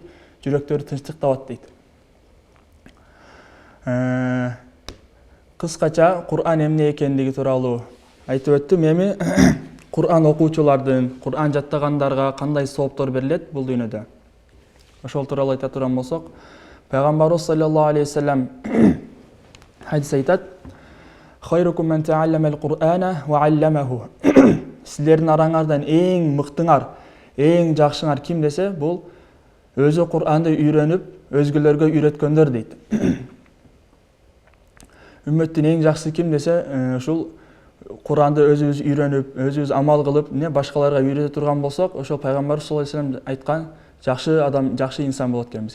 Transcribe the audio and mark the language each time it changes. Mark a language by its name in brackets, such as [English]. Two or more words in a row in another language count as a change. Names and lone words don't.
[Kyrgyz] Жүрөктөрү тынчтык табат дейт. Кыскача Кур'ан эмне экендиги тууралуу айтып өттүм. Эми Кур'ан окуучулардын, Кур'ан жаттагандарга кандай сооптор берилет бул дүйнөдө? Ошол тууралуу айта турган болсок, пайгамбарыбыз [Arabic] صلى الله عليه وسلم [Kyrgyz] хадис айтат: [Arabic] خيركم من تعلم القرآن وعلمه. [Kyrgyz] Силердин араңардан эң мыктыңар, эң жакшыңар ким десе, бул өзү Кур'анды үйрөнүп, өзгөлөргө үйрөткөндөр дейт. Үммөттүн эң жакшы ким десе, ушул Кур'анды өзүбүз үйрөнүп, өзүбүз амал кылып, не башкаларга үйрөтө турган болсок, ошол пайгамбар [Arabic] صلى الله عليه وسلم [Kyrgyz] айткан жакшы адам, жакшы инсан болот экенбиз.